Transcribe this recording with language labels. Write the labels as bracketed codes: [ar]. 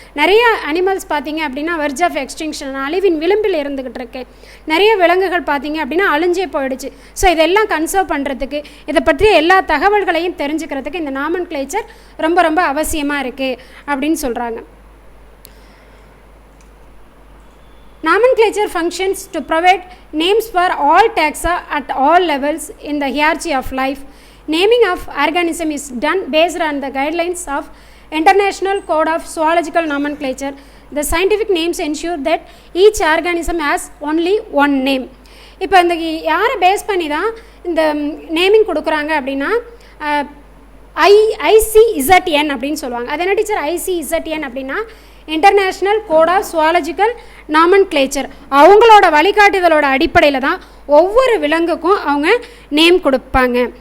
[ta] நிறைய அனிமல்ஸ் பார்த்தீங்க அப்படின்னா வெர்ஜ் ஆஃப் எக்ஸ்டிங்ஷன், அழிவின் விளிம்பில் இருந்துக்கிட்டு இருக்கு. நிறைய விலங்குகள் பார்த்தீங்க அப்படின்னா அழிஞ்சே போயிடுச்சு. ஸோ இதெல்லாம் கன்சர்வ் பண்ணுறதுக்கு, இதை பற்றி எல்லா தகவல்களையும் தெரிஞ்சுக்கிறதுக்கு இந்த நாமன்க்ளேச்சர் ரொம்ப ரொம்ப அவசியமாக இருக்குது அப்படின்னு சொல்கிறாங்க. [en] Nomenclature functions to provide names for all taxa at all levels in the hierarchy of life. Naming of organism is done based on the guidelines of International Code of Zoological Nomenclature. The scientific names ensure that each organism has only one name. [ta] இப்போ இந்த யாரை base பண்ணி தான் இந்த naming கொடுக்குறாங்க அப்படின்னா, ICZN அப்படின்னு சொல்லுவாங்க. அது என்ன டீச்சர் ICZN அப்படின்னா international code of zoological nomenclature. அவங்களோட வழிகாட்டுதலோட அடிப்படையில் தான் ஒவ்வொரு விலங்குக்கும் அவங்க நேம் கொடுப்பாங்க.